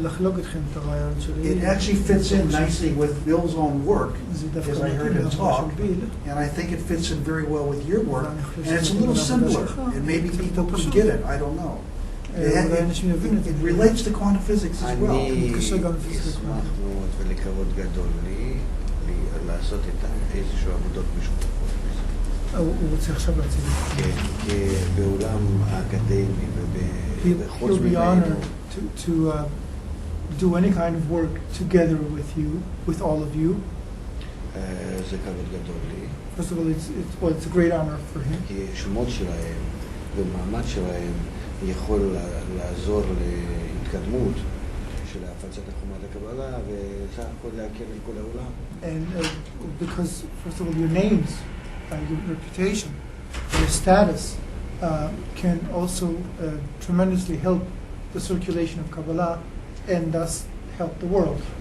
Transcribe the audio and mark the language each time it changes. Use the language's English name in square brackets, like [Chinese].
[English] It actually fits in nicely with Bill's own work, as I heard him talk, and I think it fits in very well with your work, and it's a little simpler, and maybe people can get it, I don't know. It relates to quantum physics as well. [Hebrew] אני אשמח מאוד ולכבוד גדול לי לעשות איתם איזשהו עבודות משותפות. הוא רוצה עכשיו להציג את זה. כן, בעולם האקדמי ובחוץ [English] He'll be honored to do any kind of work together with you, with all of you. [Hebrew] זה כבוד גדול לי, [English] First of all, it's a great honor for him [Hebrew] כי שמות שלהם ומעמד שלהם יכול לעזור להתקדמות של הפצת חוכמת הקבלה וסך הכל להכיר את כל העולם. [English] And because, first of all, your names, your reputation, your status can also tremendously help the circulation of Kabbalah and thus help the world.